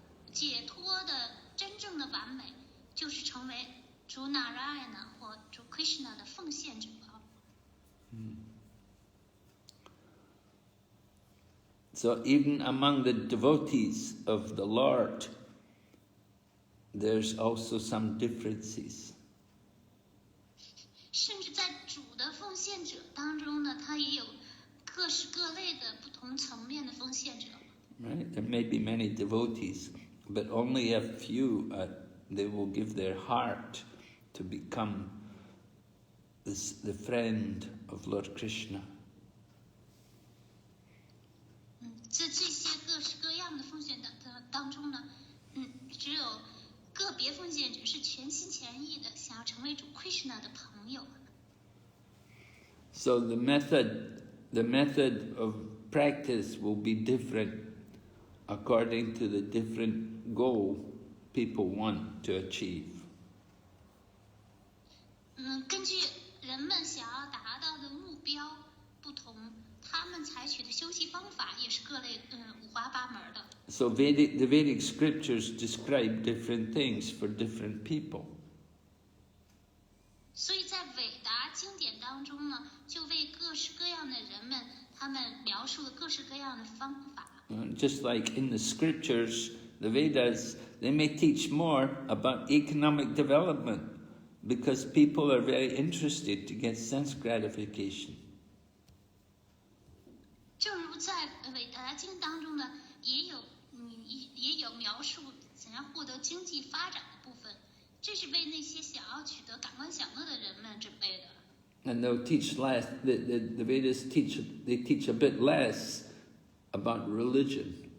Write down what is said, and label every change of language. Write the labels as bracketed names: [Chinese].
[Chinese] 解脱的真正的完美，就是成为主 Narayana 或主 Krishna 的奉献者。 [English] So even among the devotees of the Lord, there's also some differences. [Chinese] 甚至在主的奉献者当中呢，他也有各式各类的不同层面的奉献者。 [English] Right? There may be many devotees, but only a few they will give their heart to become the friend of Lord Krishna. [Chinese] 在这些各式各样的奉献的当中呢，只有个别奉献者是全心全意的想要成为主 Krishna 的朋友。 [English] So the method of practice will be different according to the different goal people want to achieve. [Chinese] 根据人们想要达到的目标不同，他们采取的修习方法也是各类五花八门的。 [English] So the Vedic scriptures describe different things for different people. [Chinese] 所以在伟达经典当中呢，就为各式各样的人们，他们描述了各式各样的方法。 [English] Just like in the scriptures, the Vedas, they may teach more about economic development because people are very interested to get sense gratification. [Chinese] 正如在伟达经当中呢，也有描述想要获得经济发展的部分，这是为那些想要取得感官享乐的人们准备的。 [English] And they'll teach less. The Vedas teach a bit less about religion.